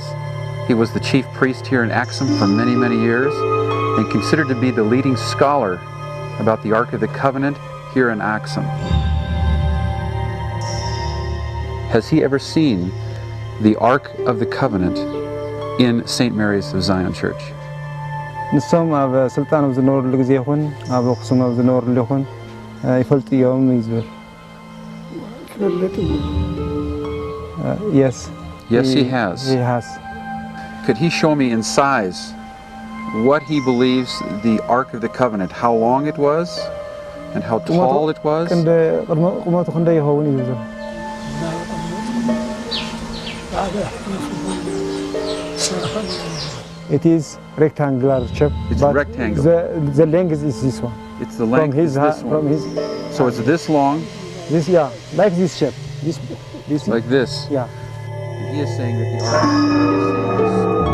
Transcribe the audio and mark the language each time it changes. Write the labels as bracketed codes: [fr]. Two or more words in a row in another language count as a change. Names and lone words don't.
[en] He was the chief priest here in Axum for many, many years, and considered to be the leading scholar about the Ark of the Covenant here in Axum. Has he ever seen the Ark of the Covenant in St. Mary's of Zion Church? [ti] ንሶም ኣብ ስልጣን ኣብ ዝነበሩሉ ግዜ ይኹን ኣብ ኣክሱም ኣብ ዝነበሩሉ ይኹን ይፈልጥዮም ይዝብል Yes. [en] Yes, he has. He has. Could he show me in size what he believes the Ark of the Covenant, how long it was and how tall it was? [ti] ቁመቱ ክንደይ ይኸውን እዩ ዝብል [en] It is rectangular shape. It's but rectangle. The length is this one. It's the length. So it's this long. This, yeah, like this shape. This like this. Yeah. And he is saying that the ark.